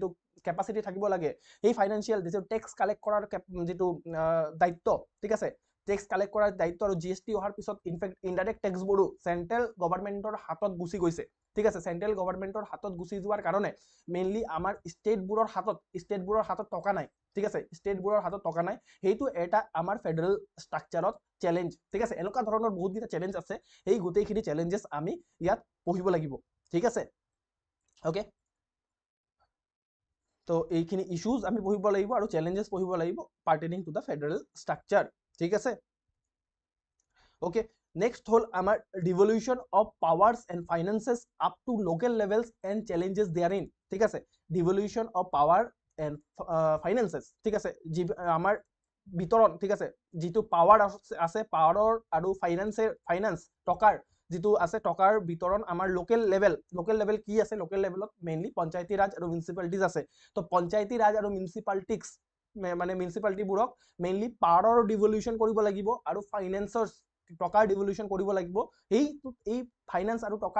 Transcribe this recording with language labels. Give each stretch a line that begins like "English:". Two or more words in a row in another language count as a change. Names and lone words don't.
Assamese: কেপাচিটি থাকিব লাগে সেই ফাইনান্সিয়েল যিটো টেক্স কালেক্ট কৰাৰ যিটো দায়িত্ব ঠিক আছে টেক্স কালেক্ট কৰাৰ দায়িত্ব আৰু জিএসটি অহাৰ পিছত ইনফেক্ট ইনডাইৰেক্ট টেক্সবোৰো চেন্ট্ৰেল গভৰ্ণমেণ্টৰ হাতত গুচি গৈছে ঠিক আছে চেন্ট্ৰেল গভৰ্ণমেণ্টৰ হাতত গুচি যোৱাৰ কাৰণে মেইনলি আমাৰ ষ্টেটবোৰৰ হাতত টকা নাই ঠিক আছে ষ্টেটবোৰৰ হাতত টকা নাই সেইটো এটা আমাৰ ফেডাৰেল ষ্ট্ৰাকচাৰত চ্যালেঞ্জ ঠিক আছে এনেকুৱা ধৰণৰ বহুত কিটা চ্যালেঞ্জ আছে এই গোটেইখিনি চ্যালেঞ্জেছ আমি ইয়াত পঢ়িব লাগিব ঠিক আছে ওকে তো এইখিনি ইস্যুজ আমি পঢ়িব লাগিব আৰু চ্যালেঞ্জেছ পঢ়িব লাগিব
English: pertaining to the federal structure
Assamese: ঠিক আছে
English: okay next
Assamese: হ'ল আমাৰ
English: devolution of powers and finances up to local levels and challenges therein
Assamese: ঠিক আছে
English: devolution of power and finances
Assamese: ঠিক আছে amar বিতৰণ ঠিক আছে যেটো পাৱাৰ আছে পাৱাৰৰ আৰু ফাইনান্স টকাৰ যেটো আছে টকাৰ বিতৰণ আমাৰ লোকেল লেভেল কি আছে লোকেল লেভেলত মেইনলি পঞ্চায়তী ৰাজ আৰু মিউনিসিপালিটিজ আছে তো পঞ্চায়তী ৰাজ আৰু মিউনিসিপালিটিজ মানে মিউনিসিপালিটিবোৰক মেইনলি পাৱাৰৰ ডিভলিউশন কৰিব লাগিব আৰু ফাইনান্সৰ টকাৰ ডিভলিউশন কৰিব লাগিব এই ফাইনান্স আৰু টকাৰ